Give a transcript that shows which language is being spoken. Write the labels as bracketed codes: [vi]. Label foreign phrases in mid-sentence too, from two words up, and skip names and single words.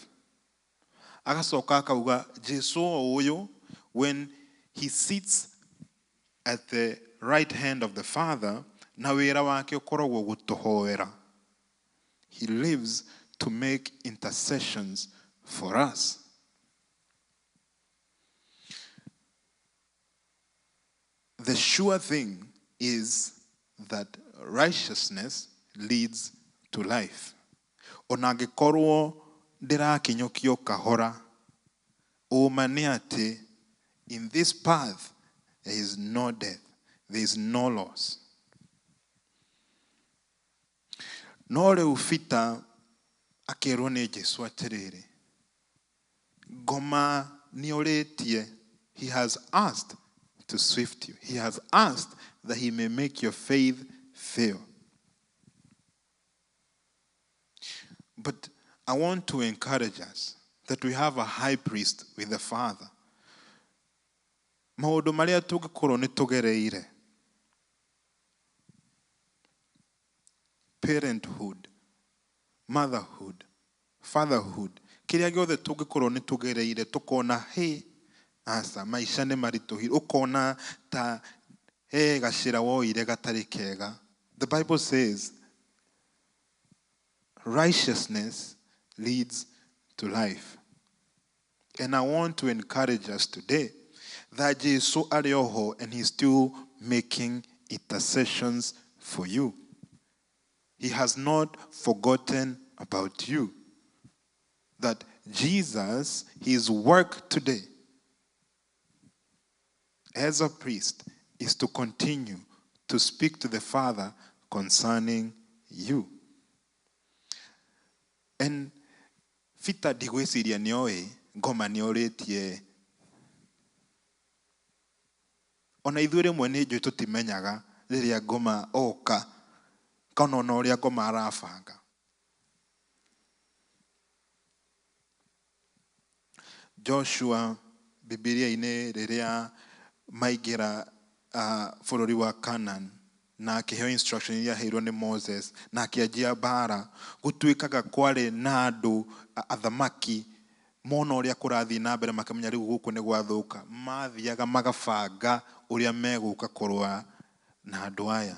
[ki] Agacoka akauga Jesu ũyũ, [en] when he sits at the right hand of the Father, [ki] na wĩra wake ũkoragwo gũtũhoera. [en] He lives to make intercessions for us. The sure thing is that righteousness leads to life. [ki] Ona angĩkorwo ndĩrakinyũkio kahora, ũma nĩ atĩ [en] in this path there is no death, there is no loss. [ki] No rĩu Peter akĩrwo nĩ Jesu atĩrĩrĩ, ngoma nĩorĩtie, [en] he has asked to swift you. He has asked that he may make your faith fail. But I want to encourage us that we have a high priest with the Father. [ki] Maũndũ marĩa tũngĩkorwo nĩ tũgereire, [en] parenthood, motherhood, fatherhood, [ki] kĩrĩa gĩothe tũngĩkorwo nĩ tũgereire, tũkona hey, asa maisha nĩ maritũhire, ũkona ta gacĩra woire gatarĩ kega. [en] The Bible says righteousness leads to life. And I want to encourage us today that Jesus [ki] arĩ oho [en] and he's still making intercessions for you. He has not forgotten about you. That Jesus, his work today as a priest is to continue to speak to the Father concerning you. [ki] And Peter ndigwĩciria nĩoĩ ngoma nĩorĩtie. Ona ithuĩ rĩmwe nĩ njũĩ tũtimenyaga rĩrĩa ngoma oka kana ona ũrĩa ngoma arabanga. Joshua Biblia-inĩ rĩrĩa maingĩra bũrũri wa Canaan na akĩheo instruction iria aheirwo nĩ Moses na akĩanjia mbara, gũtuĩkaga kwarĩ na andũ athamaki mona ũrĩa kũrathiĩ na mbere makamenya rĩu gũkũ nĩ gwathũka, mathiaga magabanga ũrĩa megũka kũrũa na andũ aya.